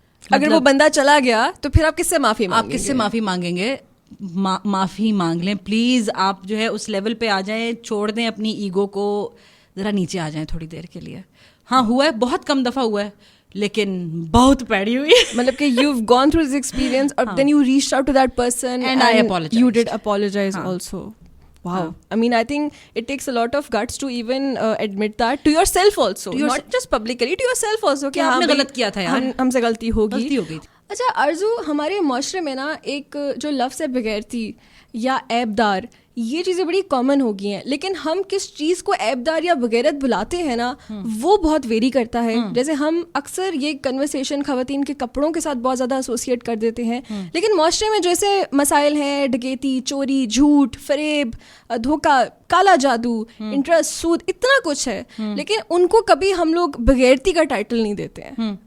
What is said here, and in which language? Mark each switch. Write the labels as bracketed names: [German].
[Urdu] اگر وہ بندہ چلا گیا تو پھر آپ کس سے معافی مانگیں گے؟ آپ کس سے معافی مانگیں گے؟ معافی مانگ لیں پلیز. آپ جو ہے اس لیول پہ آ جائیں, چھوڑ دیں اپنی ایگو کو, ذرا نیچے آ جائیں تھوڑی دیر کے لیے. ہاں ہوا ہے, بہت کم دفعہ ہوا ہے, لیکن بہت پیڑی ہوئی ہے. مطلب کہ [English] you've gone through this experience اور then you reached out to that person and I apologized. You did apologize also. Wow. I mean, I think it takes a lot of guts to even admit that to yourself also, not just publicly, to yourself also کہ [Urdu] آپ نے غلط کیا تھا یار, ہم سے غلطی ہو گئی تھی. اچھا آرزو, ہمارے معاشرے میں نا ایک جو لفظ ہے بغیرتی یا عیب دار, یہ چیزیں بڑی کامن ہو گئی ہیں, لیکن ہم کس چیز کو عیب دار یا بغیرت بلاتے ہیں نا, وہ بہت ویری کرتا ہے. جیسے ہم اکثر یہ کنورسیشن خواتین کے کپڑوں کے ساتھ بہت زیادہ ایسوسیٹ کر دیتے ہیں, لیکن معاشرے میں جیسے مسائل ہیں, ڈکیتی, چوری, جھوٹ, فریب, دھوکہ, کالا جادو, انٹرسٹ, سود, اتنا کچھ ہے, لیکن ان کو کبھی ہم لوگ بغیرتی کا ٹائٹل نہیں دیتے ہیں.